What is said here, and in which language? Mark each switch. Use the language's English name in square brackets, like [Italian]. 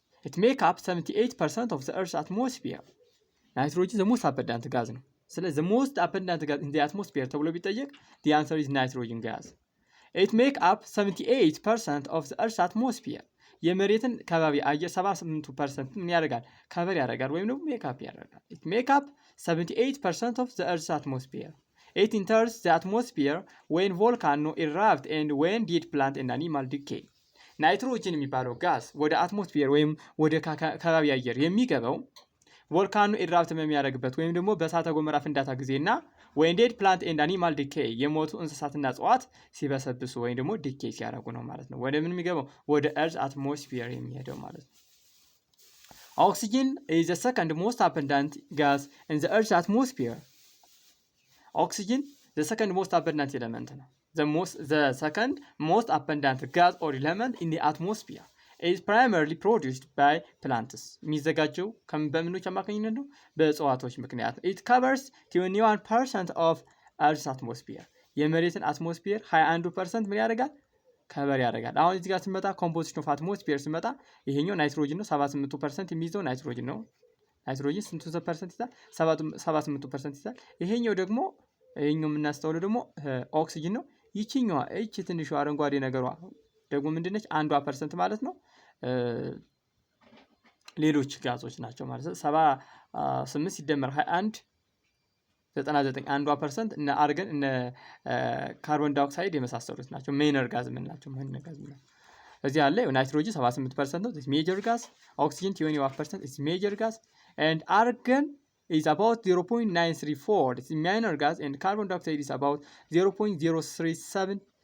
[English] It makes up 78% of the earth's atmosphere. Nitrogen the most abundant gas [Amharic] ነው። ስለዚህ [English] the most abundant gas in the atmosphere [Amharic] ተብሎ ቢጠየቅ [English] the answer is nitrogen gas. It makes up 78% of the earth's atmosphere. [Amharic] የመሬትን ከባቢ አየር 78% ምን ያደርጋል? ከቨር ያደርጋል ወይም ደግሞ ሜካፕ ያደርጋል። [English] it make up 78% of the earth's atmosphere. It enters the atmosphere when volcano erupt and when dead plant and animal decay. [Amharic] ናይትሮጅን የሚባለው ጋዝ ወደ አትሞስፌር ወይም ወደ ከባቢ አየር የሚገባው ቮልካኖ ኢራፕት በሚያደርግበት ወይም ደግሞ በእሳተ ገሞራ ፍንዳታ ጊዜና [English] when dead plant and animal decay [Amharic] የሞቱ እንስሳትና እጽዋት ሲበሰብሱ ወይም ደግሞ ዲኬይ ሲያደርጉ ነው ማለት ነው። ወደ ምን የሚገባው? ወደ earth atmosphere የሚሄደው ማለት ነው። [English] Oxygen is the second most abundant gas in the earth's atmosphere. Oxygen the second most abundant element [Amharic] ነው። [English] The second most abundant gas or element in the atmosphere is primarily produced by plants. [Amharic] የሚዘጋጀው በምኖች አማካኝነት ነው? በእጽዋቶች ምክንያት ነው። [English] It covers 21% of Earth's atmosphere. [Amharic] የመሬትን አትሞስፌር 21% ምን ያደርጋል? ከበር ያደርጋል። አሁን እዚህ ጋር ስንመጣ ኮምፖዚሽን ኦፍ አትሞስፌር ስንመጣ ይሄኛው ናይትሮጅን ነው። 78% የሚይዘው ናይትሮጅን ነው። ናይትሮጅን ስንት ፐርሰንት ይዛል? 78% ይዛል። ይሄኛው ደግሞ ይሄኛው የምናስተውለው ደግሞ ኦክሲጅን ነው። ይቺኛዋ እቺ ትንሿ አረንጓዴ ነገሯ ደግሞ ምንድነች? 1% ማለት ነው። ሌሎች ጋዞች ናቸው ማለት ነው። 78 ሲደመር 21 99 1% እነ አርገን እነ ካርቦን ዳይኦክሳይድ የመሳሰሉት ናቸው። ሜይነር ጋዝ የምንላቸው ሜይነር ጋዝ ነው። እዚህ አለ ናይትሮጅን 78% ነው። [English] this major gas. Oxygen 21% is major gas and argon is about 0.934. It's minor gas and carbon dioxide is about 0.037.